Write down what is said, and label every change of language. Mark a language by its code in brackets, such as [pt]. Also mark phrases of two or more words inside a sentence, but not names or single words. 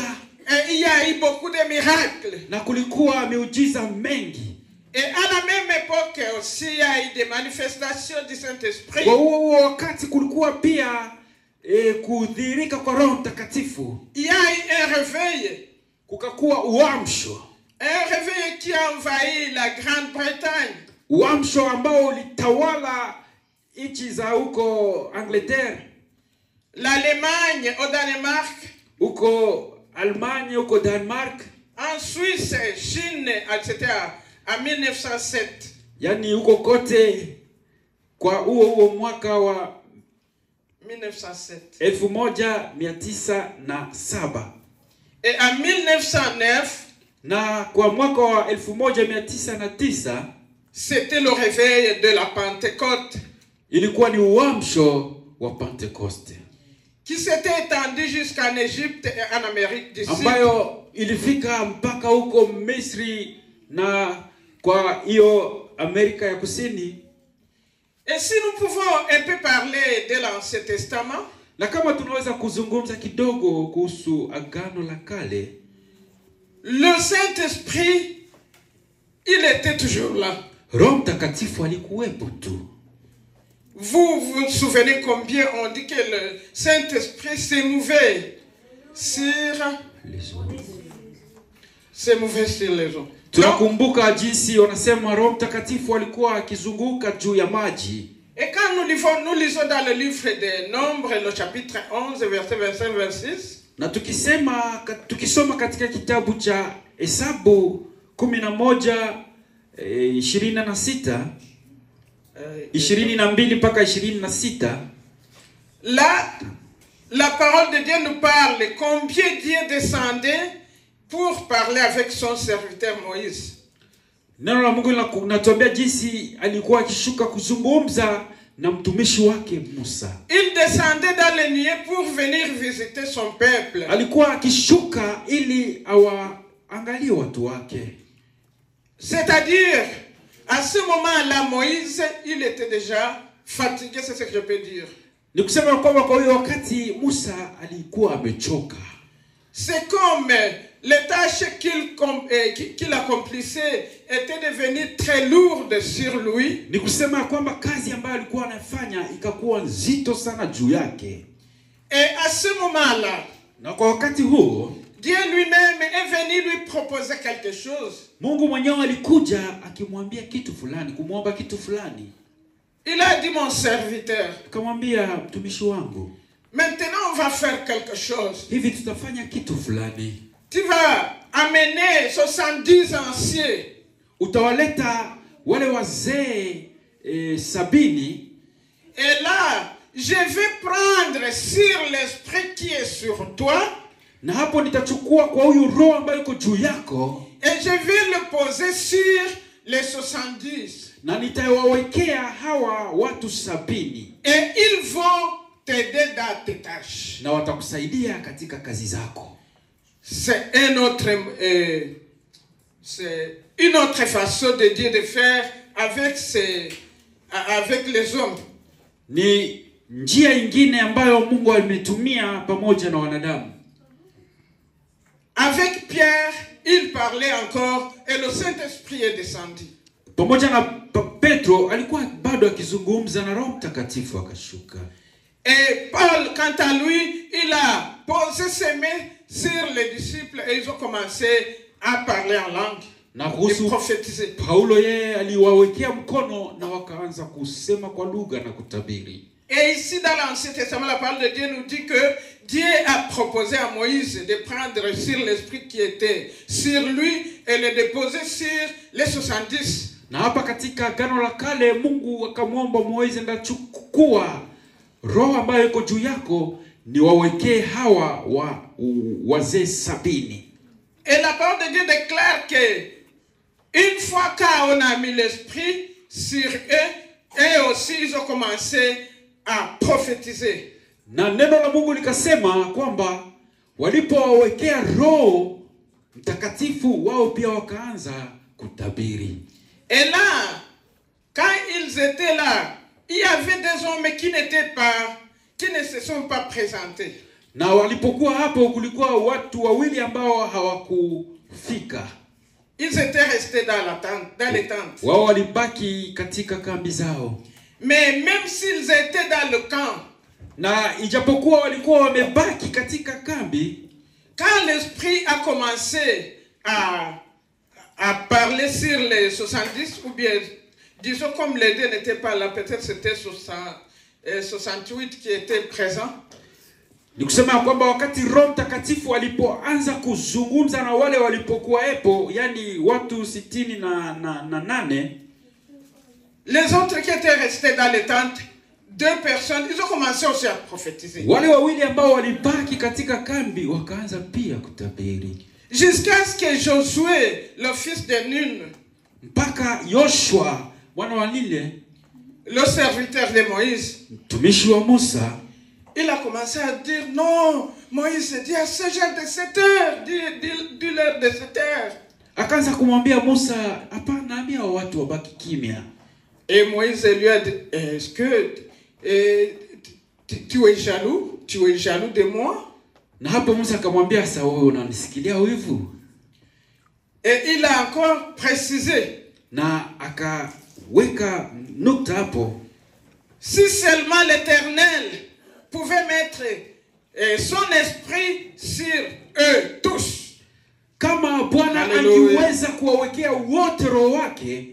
[fr] Et il y a eu beaucoup de miracles. [sw] Na kulikuwa miujiza mengi. [fr] Et à la même époque aussi, il y a eu des manifestations du Saint-Esprit. [sw] Kwa huo wakati kulikuwa pia kudhihirika kwa Roho Mtakatifu. [fr] Il y a eu un réveil. [sw] Kukakuwa uamsho. [fr] Un réveil qui a envahi la Grande-Bretagne. [sw] Uamsho ambao ulitawala nchi za huko Angleterre. [fr] L'Allemagne au Danemark. [sw] Huko Allemagne, huko Denmark. [fr] En Suisse, Chine, etc. En 1907. [sw] Yani huko kote kwa huo mwaka wa 1907. [fr] Et en 1909, [sw] na kwa mwaka wa 1909, [fr] c'était le réveil de la Pentecôte. [sw] Ilikuwa ni uamsho wa Pentecoste. [fr] Qui s'était étendu jusqu'en Égypte et en Amérique du Sud. [sw] Ambayo ilifika mpaka huko Misri na kwa hiyo Amerika ya Kusini. [fr] Et si nous pouvons un peu parler de l'Ancien Testament, [sw] na kama tunaweza kuzungumza kidogo kuhusu Agano la Kale, [fr] le Saint-Esprit, il était toujours là. [sw] Roho Mtakatifu alikuwepo tu. [fr] Vous vous souvenez combien on dit que le Saint-Esprit s'est mouvait sur les eaux. S'est mouvait sur les eaux. [sw] Tunakumbuka jinsi wanasema Roho Mtakatifu alikuwa akizunguka juu ya maji. [fr] Et quand nous lisons dans le livre des Nombres, le chapitre 11, verset 25-26. [sw] Na tukisoma katika kitabu cha Hesabu 11:26, 22 mpaka 26. [fr] Là, la parole de Dieu nous parle combien Dieu descendait pour parler avec son serviteur Moïse. [sw] Neno la Mungu linatuambia jinsi alikuwa akishuka kuzungumza na mtumishi wake Musa. [fr] Il descendait dans les nuées pour venir visiter son peuple. [sw] Alikuwa akishuka ili awaangalie watu wake. [fr] C'est-à-dire, à ce moment-là, Moïse, il était déjà fatigué, c'est ce que je peux dire. [sw] Ni kusema kwamba kwa hiyo wakati Musa alikuwa amechoka. [fr] C'est comme les tâches qu'il accomplissait étaient devenues très lourdes sur lui. [sw] Ni kusema kwamba kazi ambayo alikuwa anafanya ikakuwa nzito sana juu yake. [fr] Et à ce moment-là, [sw] na kwa wakati huo, [fr] Dieu lui-même est venu lui proposer quelque chose. [sw] Mungu mwenyewe alikuja akimwambia kitu fulani, kumwomba kitu fulani. [fr] Il a dit, mon serviteur, [sw] akamwambia mtumishi wangu, [fr] maintenant on va faire quelque chose. [sw] Hivi tutafanya kitu fulani. [fr] Tu vas amener 70 anciens. [sw] Utawaleta wale wazee 70. [fr] Et là, je vais prendre sur l'esprit qui est sur toi. [sw] Na hapo nitachukua kwa huyu roho ambaye yuko juu yako. [fr] Et je vais le poser sur les 70. [sw] Na nitawawekea hawa watu 70. [fr] Et ils vont t'aider dans tes tâches. [sw] Na watakusaidia katika kazi zako. [fr] C'est une autre façon de Dieu de faire avec les hommes. [sw] Ni njia ingine ambayo Mungu ametumia pamoja na wanadamu. [fr] Avec Pierre, il parlait encore et le Saint-Esprit est descendu. [sw] Pamoja na Petro alikuwa bado akizungumza na Roho Mtakatifu akashuka. [fr] Et Paul, quant à lui, il a posé ses mains sur les disciples et ils ont commencé à parler en langue. et prophétiser. [sw] Paulo yeye aliwawekea mkono na wakaanza kusema kwa lugha na kutabiri. [fr] Et ici dans l'Ancien Testament, la parole de Dieu nous dit que Dieu a proposé à Moïse de prendre sur l'esprit qui était sur lui et le déposer sur les 70. [sw] Na hapa katika Agano la Kale Mungu akamwomba Moizi, ndachukua roho ambayo iko juu yako ni wawekee hawa wazee 70. [fr] Et la parole de Dieu déclare que une fois qu'on a mis l'esprit sur eux, et aussi ils ont commencé à prophétiser. [sw] Na neno la Mungu likasema kwamba walipowawekea roho mtakatifu wao pia wakaanza kutabiri. [fr] Et là, quand ils étaient là, il y avait des hommes qui ne se sont pas présentés. [sw] Na walipokuwa hapo kulikuwa watu wawili ambao hawakufika. [fr] Ils étaient restés dans les tentes. [sw] Wao walibaki katika kambi zao. [fr] Mais même s'ils étaient dans le camp, [sw] na ijapokuwa walikuwa wamebaki katika kambi, [fr] quand l'esprit a commencé à parler sur les 70, ou bien disons comme les deux n'étaient pas là, peut-être c'était 68 qui étaient présents. [sw] Ni kusema kwamba wakati Roho Mtakatifu alipoanza kuzungumza na wale walipokuwaepo, yani watu 68, [fr] les autres qui étaient restés dans les tentes, 2 personnes, ils ont commencé aussi à prophétiser. [sw] Wale wawili ambao walibaki katika kambi wakaanza pia kutabiri. [fr] Jusqu'à ce que Josué, le fils de Nun, [sw] mpaka Yoshua mwana wa Nile, [fr] le serviteur de Moïse, [sw] mtumishi wa Musa, [fr] il a commencé à dire non, Moïse dit à ce genre de 7 heures, dis-leur de 7 heures. [sw] Akaanza kumwambia Musa, hapana, ambia watu wabaki kimya. [fr] Et Moïse lui a dit, est-ce que tu es jaloux? Tu es jaloux de moi? [sw] Na hapo Musa akamwambia, sasa wewe unanisikilia wivu? [fr] Et il a encore précisé. [sw] Na akaweka nukta hapo. [fr] Si seulement l'Éternel pouvait mettre son esprit sur eux tous. [sw] Kama Bwana angeweza kuwawekea wote roho wake.